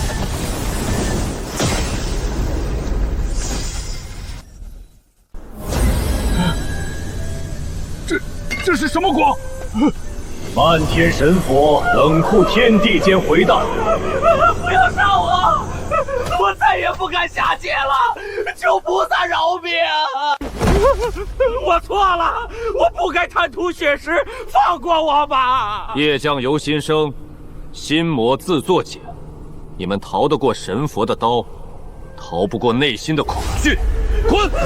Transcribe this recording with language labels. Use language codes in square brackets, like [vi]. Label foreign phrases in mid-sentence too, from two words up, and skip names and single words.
[zh] 這是什麼光？漫天神佛冷酷天地間回盪。不要殺我！我再也不敢下界了，求菩薩饒命！我錯了，我不該貪圖血食，放過我吧！業將由心生，心魔自作解。你們逃得過神佛的刀，逃不過內心的恐懼。滾！